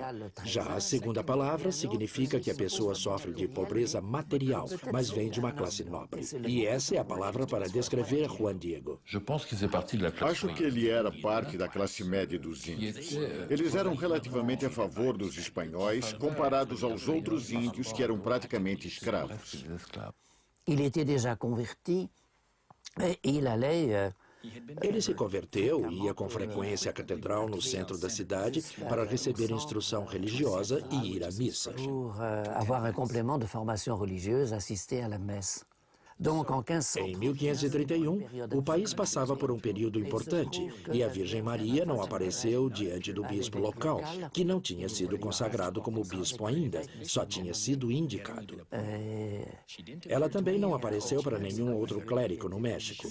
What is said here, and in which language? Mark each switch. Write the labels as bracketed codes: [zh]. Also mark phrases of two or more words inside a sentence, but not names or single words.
[pt] Já a segunda palavra significa que a pessoa sofre de pobreza material, mas vem de uma classe nobre. E essa é a palavra para descrever Juan Diego. Acho que ele era parte da classe média dos índios. Eles eram relativamente a favor dos espanhóis, comparados aos outros índios que eram praticamente escravos. [fr] Il était déjà converti et il allait [pt] Ele se converteu e ia com frequência à catedral no centro da cidade para receber instrução religiosa e ir à missa. [fr] pour avoir un complément de formation religieuse, assister à la messe. Donc, en 1500, [pt] Em 1531, o país passava por um período importante e a Virgem Maria não apareceu diante do bispo local, que não tinha sido consagrado como bispo ainda, só tinha sido indicado. Ela também não apareceu para nenhum outro clérigo no México.